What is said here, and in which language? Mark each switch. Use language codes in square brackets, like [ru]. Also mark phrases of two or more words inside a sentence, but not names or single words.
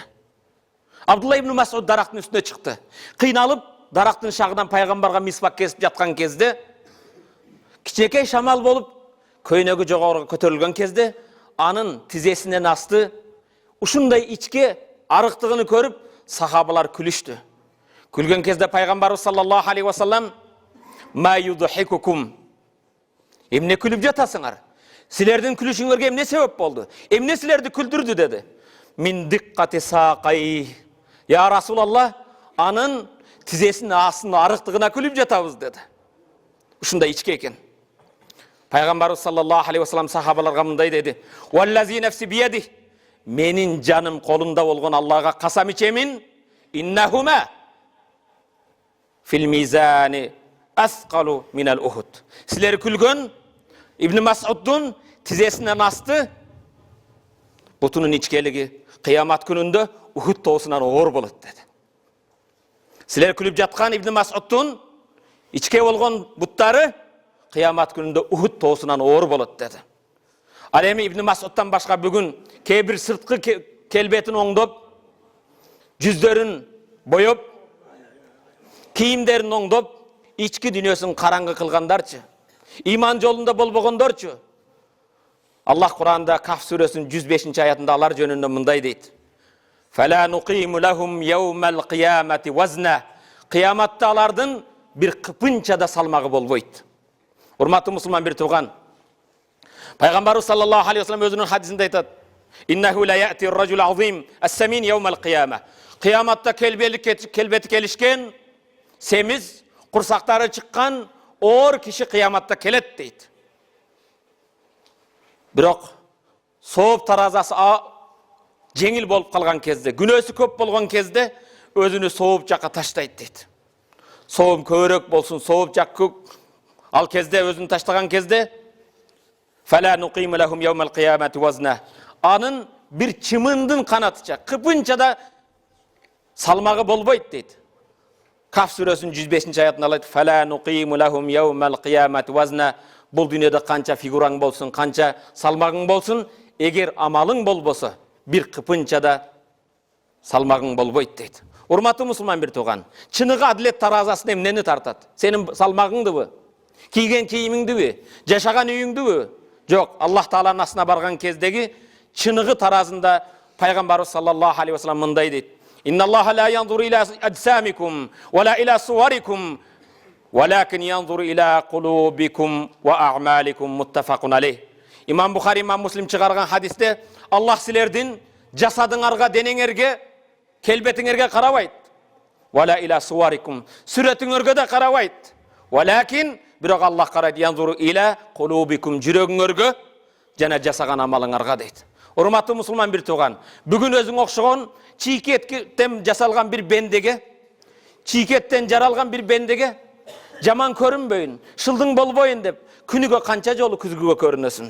[ky] Абдулла ибн Мас'уд дарактын үстүнө чыкты. Кыйналып, дарактын шагынан пайгамбарга мисвак кесип жаткан кезде кичинекей шамал болуп, көйнөгү жогору көтөрүлгөн кезде анын тизесинен асты ушундай ичке арыктыгын көрүп сахабалар күлүштү. Күлгөн кезде пайгамбарыбыз [ar] صلى الله عليه وسلم ما يضحككم, [ky] эмне күлүп жатасыңар? Силердин күлүшүңөргө эмне себеп болду? Эмне силерди күлдүрдү dedi. Мин диккати сакай. [ar] يا رسول الله, [ky] анын тизесинин астын арыктыгына күлүп жатабыз dedi. Ушундай ичке экен. Пайгамбарыбыз [ar] صلى الله عليه وسلم [ky] сахабаларга мындай dedi. [ar] والذي نفسي بيده. [ky] Менин жаным колунда болгон Аллага касам ичемин. [ar] إنهما في الميزان أثقل من أحد. [ky] Силер күлгөн Ибн Мас'уддун тизесинен асты бутунун ичкелиги кыямат күнүндө Ухуд тоосунан оор болот dedi. Силер күлүп жаткан Ибн Мас'уддун ичке болгон буттары кыямат күнүндө Ухуд тоосунан оор болот dedi. Ал эми Ибн Мас'уддан башка бүгүн кээ бир сырткы келбетин оңдоп, жүздөрүн боёп, кийимдерин оңдоп, ички дүйнөсүн караңгы кылгандарчы, иман жолунда болбогондорчу. Аллах Кур'анда Каф сүрөсүнүн 105-аятында алар жөнүндө мындай дейт. [ar] فلا نقيم لهم يوم القيامة وزنا. [ky] Кыяматта алардын бир кыпынча да салмагы болбойт. Урматтуу мусулман бир тууган, пайгамбарыбыз [ar] صلى الله عليه وسلم [ky] өзүнүн хадисинде айтат: [ar] "إنه لا يأتي الرجل العظيم السمين يوم القيامة." [ky] Кыяматта келбети келишкен, семиз, курсактары чыккан оор киши кыяматта келет дейт. Бирок сооп таразасы жеңил болуп калган кезде, күнөөсү көп болгон кезде өзүнү сооп жакка таштайт дейт. Соом көбүрөөк болсун, сооп жак көк. Ал кезде өзүн таштаган кезде [ar] فلا نقيم لهم يوم القيامة وزنا. [ky] Анын бир чымындын канатыча, кыпынча да салмагы болбойт дейт. Каф сүрөсүнүн 105-аятында алат: [ar] "فلا نقيم لهم يوم القيامة وزنا." [ky] Бул дүйнөдө канча фигураң болсун, канча салмагың болсун, эгер амалың болбосо, бир кыпынча да салмагың болбойт дейт. Урматтуу мусулман бир тууган, чыныгы адилет таразасын эмнени тартат? Сенин салмагыңдыбы? Кийген кийимиңдиби? Жашаган үйүңдүбү? Жок, Аллах Тааланын астына барган кездеги чыныгы таразында пайгамбарыбыз [ar] صلى الله عليه وسلم [ky] мындай дейт: [ar] "إن الله لا ينظر إلى أجسامكم ولا إلى صوركم ولكن ينظر إلى قلوبكم وأعمالكم متفق عليه. [ky] Имам Бухари, Имам Муслим чыгарган хадисте Аллах силердин жасадыңарга, денеңерге, келбетиңерге карабайт. [ar] ولا إلى صوركم, [ky] сүрөтүңөргө да карабайт. Валакин бирок Аллах карайт [ar] ينظر إلى قلوبكم, [ky] жүрөгүңөргө жана жасаган амалыңарга дейт. Урматтуу мусулман бир тууган, бүгүн өзүң окшогон чийкеттен жасалган бир бендеге, чийкеттен жаралган бир бендеге жаман көрүнбөйүн, шылдың болбойын деп күнүгө канча жолу күзгүгө көрүнөсүн?